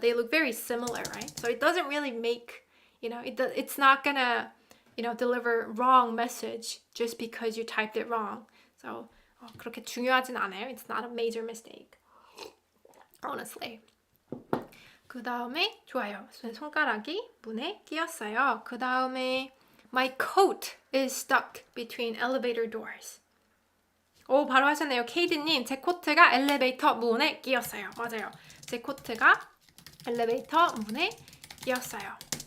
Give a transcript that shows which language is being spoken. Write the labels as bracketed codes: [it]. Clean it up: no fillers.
[en] They look very similar, right? So it doesn't really make, it's not gonna, deliver wrong message just because you typed it wrong. [ko] So 그렇게 중요하진 않아요. [en] It's not a major mistake. Honestly. [ko] 그 다음에 좋아요. 손가락이 문에 끼었어요. [en] 그 다음에 My coat is stuck between elevator doors. [ko] 바로 하셨네요. 케이디님, 제 코트가 엘리베이터 문에 끼었어요. 맞아요. 제 코트가 엘리베이터 문에 끼었어요.